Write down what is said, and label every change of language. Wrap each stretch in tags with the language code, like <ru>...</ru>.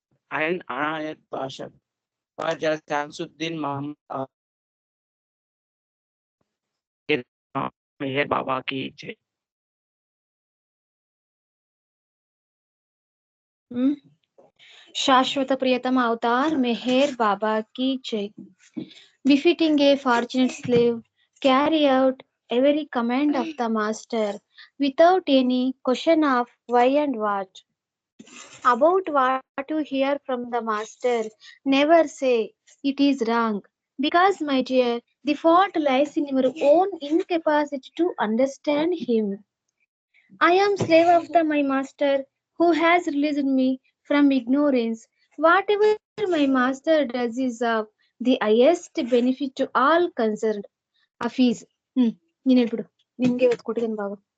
<hi>Ion आयत बाशक ख्वाजा शामसुद्दीन मोहम्मद मेहर बाबा की जय. शाश्वत प्रियतम अवतार मेहर बाबा की जय.</hi> <en>Befitting a fortunate slave, carry out every command of the master without any question of why and what. About what you hear from the master, never say it is wrong, because, my dear, the fault lies in your own incapacity to understand him. I am slave of my master who has released me from ignorance. Whatever my master does is of the highest benefit to all concerned. Hafiz.</en> <kn>ನೀನ್ ಹೇಳ್ಬಿಡು, ನಿಮ್ಗೆ ಇವತ್ತು ಕೊಟ್ಟಿದ್ದೇನೆ ಬಾಬು.</kn>